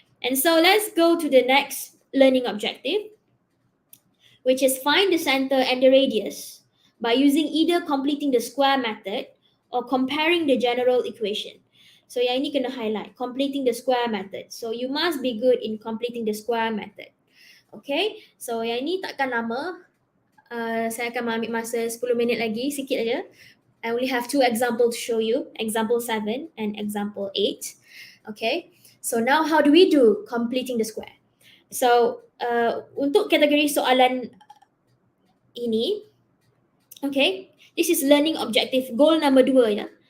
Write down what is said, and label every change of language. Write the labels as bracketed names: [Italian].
[English] And so let's go to the next learning objective, which is find the center and the radius by using either completing the square method or comparing the general equation. So [Malay] yang ini kena highlight, [English] completing the square method. So you must be good in completing the square method. [Malay] Okay, so yang ini takkan lama. Saya akan ambil masa 10 minit lagi, sikit aja. [English] I only have 2 examples to show you, example 7 and example 8. Okay, so now how do we do completing the square? So [Malay] untuk kategori soalan ini, [English] okay, this is learning objective goal number 2 ya.